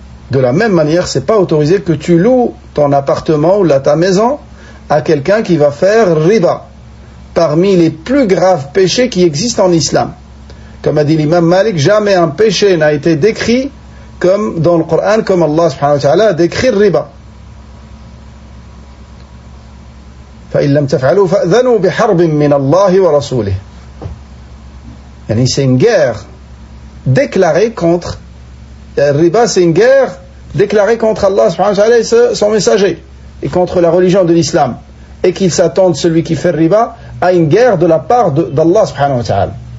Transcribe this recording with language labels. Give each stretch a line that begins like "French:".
French: De la même manière, c'est pas autorisé que tu loues ton appartement ou ta maison à quelqu'un qui va faire riba, parmi les plus graves péchés qui existent en islam. Comme a dit l'imam Malik, jamais un péché n'a été décrit comme dans le Coran, comme Allah subhanahu wa ta'ala a décrit le riba.
Arabic: فإن لم تفعلوا فأذنوا بحرب من الله ورسوله.
French: C'est une guerre déclarée contre riba, c'est une guerre déclarée contre Allah subhanahu wa ta'ala et son messager, et contre la religion de l'islam, et qu'il s'attende, celui qui fait riba, à une guerre de la part d'Allah subhanahu wa ta'ala.